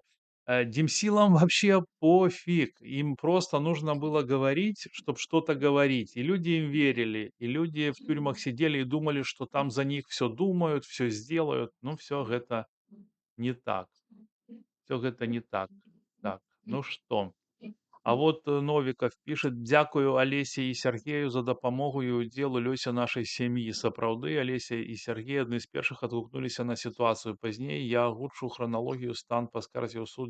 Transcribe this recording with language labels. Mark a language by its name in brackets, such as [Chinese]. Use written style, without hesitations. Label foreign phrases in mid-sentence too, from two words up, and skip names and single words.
[Russian] Демсилам вообще пофиг. Им просто нужно было говорить, чтобы что-то говорить. И люди им верили. И люди в тюрьмах сидели и думали, что там за них все думают, все сделают. Ну, все это не так. [Belarusian] Все гэта не так. Так, ну што, [Russian] а вот, [Belarusian] Новіков пішет: "Дзякую Алесе і Сергею за дапамогу і ўдзел у лёсе нашай сям'і". Сапраўды, Алеся і Сергей адны з першых адгукнуліся на сітуацыю. Пазней я агучу храналогію, стан па скарзе ў суд.